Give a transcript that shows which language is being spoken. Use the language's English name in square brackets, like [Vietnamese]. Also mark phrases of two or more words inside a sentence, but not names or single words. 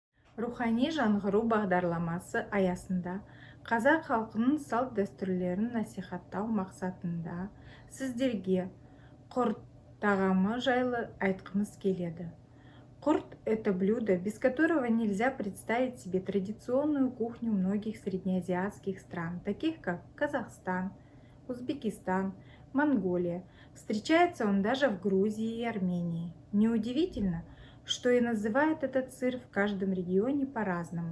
[Kazakh] Рухани жаңғыру бағдарламасы аясында қазақ халқының салт-дәстүрлерін насихаттау мақсатында сіздерге құрт тағамы жайлы айтқымыз келеді. Құрт – [Russian] это блюдо, без которого нельзя представить себе традиционную кухню многих среднеазиатских стран, таких как Казахстан, Узбекистан, Монголия. Встречается он даже в Грузии и Армении. Неудивительно, что и называют этот сыр в каждом регионе по-разному.